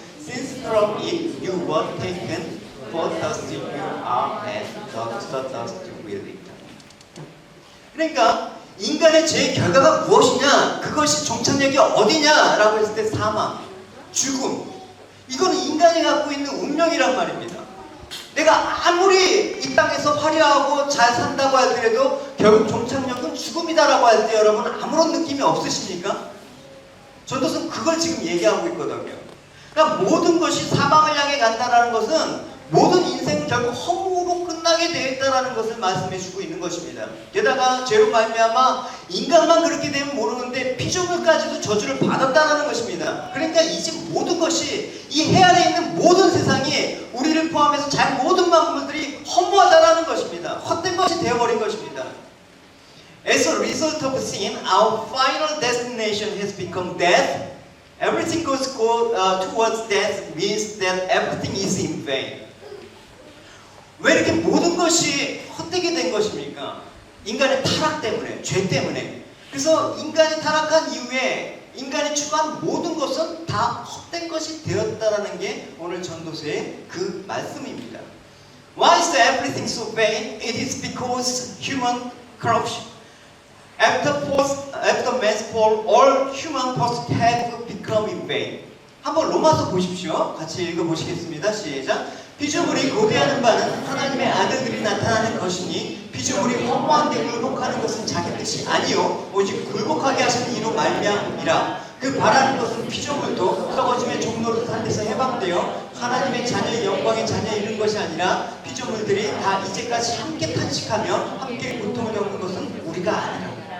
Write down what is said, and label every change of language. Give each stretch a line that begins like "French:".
English: Since from it you were taken, for dust you are, and the dust will return.
Korean: 그러니까 인간의 죄의 결과가 무엇이냐? 그것이 종착역이 어디냐라고 했을 때 사망, 죽음. 이거는 인간이 갖고 있는 운명이란 말입니다. 내가 아무리 이 땅에서 화려하고 잘 산다고 하더라도 결국 종착역은 죽음이다라고 할 때 여러분 아무런 느낌이 없으십니까? 전도서는 그걸 지금 얘기하고 있거든요. 그러니까 모든 것이 사망을 향해 간다는 것은 모든 인생은 결국 허무로 끝날 떠나게 되었다라는 것을 말씀해주고 있는 것입니다. 게다가 죄로 말미암아 인간만 그렇게 되면 모르는데 피조물까지도 저주를 받았다라는 것입니다. 그러니까 이제 모든 것이 이 해 아래 있는 모든 세상이 우리를 포함해서 잘 모든 만물들이 허무하다라는 것입니다. 헛된 것이 되어버린 것입니다.
English: As a result of sin, our final destination has become death. Everything goes towards death means that everything is in vain.
Korean: 왜 이렇게 모든 것이 헛되게 된 것입니까? 인간의 타락 때문에, 죄 때문에. 그래서 인간이 타락한 이후에 인간이 추구한 모든 것은 다 헛된 것이 되었다라는 게 오늘 전도서의 그 말씀입니다.
English: Why is everything so vain? It is because human corruption. After man's fall, all human pursuits have become in vain.
Korean: 한번 로마서 보십시오. 같이 읽어보시겠습니다. 시작. 피조물이 고대하는 바는 하나님의 아들들이 나타나는 것이니 피조물이 허무한 데 굴복하는 것은 자기 뜻이 아니요 오직 굴복하게 하시는 이로 말미암이라. 그 바라는 것은 피조물도 썩어짐의 종로를 산 데서 해방되어 하나님의 자녀의 영광의 자녀에 이른 것이 아니라 피조물들이 다 이제까지 함께 탄식하며 함께 고통을 겪는 것은 우리가 아니라.